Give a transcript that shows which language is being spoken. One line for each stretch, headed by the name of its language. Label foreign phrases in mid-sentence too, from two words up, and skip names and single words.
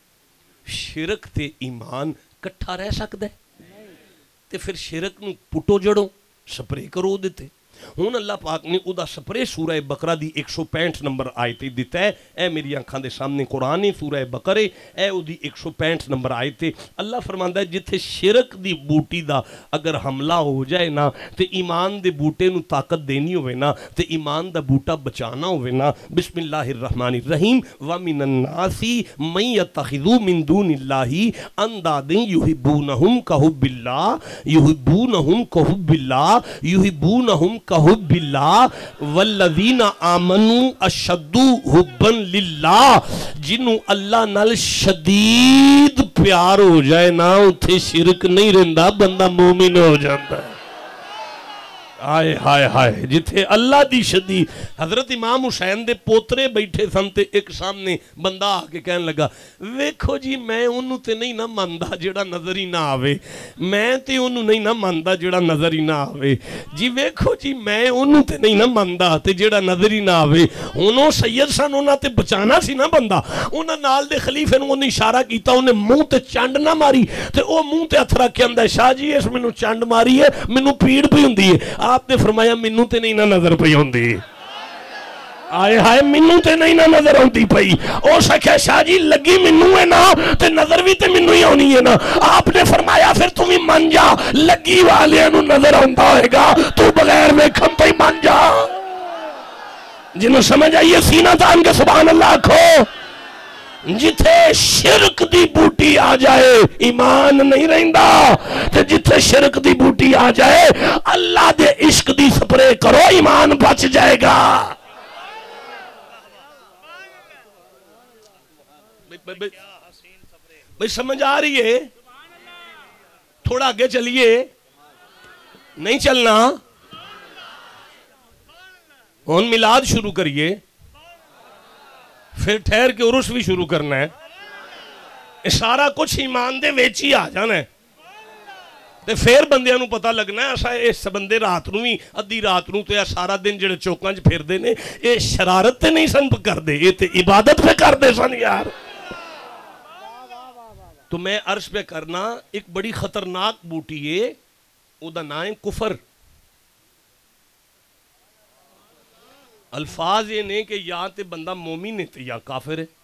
Punjabi: شرک تے ایمان کٹھا رہ سکتا ہے تے پھر شرک نو پٹو جڑو سپرے کرو دیتے ہوں اللہ پاک نے ادا سپرے سورہ بقرہ دی 165 نمبر آیت دیتا ہے. اے میری آنکھاں دے سامنے قرآن سورہ بقرے اے او دی 165 نمبر آیت. اللہ فرماندا ہے جتھے شرک دی بوٹی دا اگر حملہ ہو جائے نا تے ایمان دے بوٹے نو طاقت دینی ہوئے نا تے ایمان دا بوٹا بچانا ہوئے نا.
Arabic: بسم اللہ الرحمن الرحیم. وَمِنَ النَّاسِ مَن يَتَّخِذُ مِن دُونِ اللَّهِ أَندَادًا يُحِبُّونَهُمْ كَحُبِّ اللَّهِ يُحِبُّونَهُمْ كَحُبِّ اللَّهِ يُحِبُّونَهُمْ كحب اللہ والذین آمنوا اشد حبا للہ.
Punjabi: جنوں اللہ نال شدید پیار ہو جائے نا اتھے شرک نہیں رہندا بندہ مومن ہو جاتا ہے. آئے ہائے ہائے جتھے اللہ دی شدید. حضرت امام حسین دے پوترے بیٹھے سن تے ایک سامنے بندہ آ کے کہنے لگا ویکھو جی میں انہوں تے نہیں نہ ماندا جڑا نظر ہی نہ آوے, میں تے انہوں نہیں نہ ماندا جڑا نظر ہی نہ آوے جی, ویکھو جی میں انہوں تے نہیں نہ ماندا تے جڑا نظر ہی نہ آوے. انہوں سید سن انہوں تے بچانا سی نہ بندہ. انہوں نال دے خلیفے نے انہیں اشارہ کیتا, انہیں منہ تے چانڈ نہ ماری تے او منہ تے ہتھ رکھ کے آندا ہے شاہ جی اس مینوں چانڈ ماری ہے مینوں پیڑ پئی ہوندی ہے. آپ نے فرمایا مینوں تے نہیں نہ نظر پئی ہوندی. آئے ہائے مینوں تے نہیں نہ نظر ہوندی پئی. او سکھے شاہ جی لگی مینوں ہے نا تے نظر بھی تے مینوں ہی ہونی ہے نا. آپ نے فرمایا پھر تم ہی مان جا لگی والے نوں نظر ہوندا ہوئے گا تو بغیر ویکھن تو ہی مان جا. جنہوں سمجھ آئیے سینہ تان کے
Arabic: سبحان اللہ
Punjabi: کھو. جتھے شرک دی بوٹی آ جائے ایمان نہیں رہندا تے جتھے شرک دی بوٹی آ جائے اللہ دے عشق دی سپرے کرو ایمان بچ جائے گا. بھئی سمجھ آ رہی ہے؟ تھوڑا آگے چلیے. نہیں چلنا؟ ہن میلاد شروع کریے پھر ٹھہر کے عرس بھی شروع کرنا ہے. سارا کچھ ایمان دے ویچ ہی آ جانا ہے تے پھر بندیاں نو پتہ لگنا ہے اسا اس بندے رات نو ہی ادھی رات نو تے سارا دن جڑے چوکاں وچ پھردے نے اے شرارت تے نہیں سن کردے اے تے عبادت پہ کردے سن یار. تو میں عرض پہ کرنا ایک بڑی خطرناک بوٹی ہے او دا نام ہے کفر. الفاظ یہ نہیں کہ یا تے بندہ مومن ہے تے یا کافر ہے.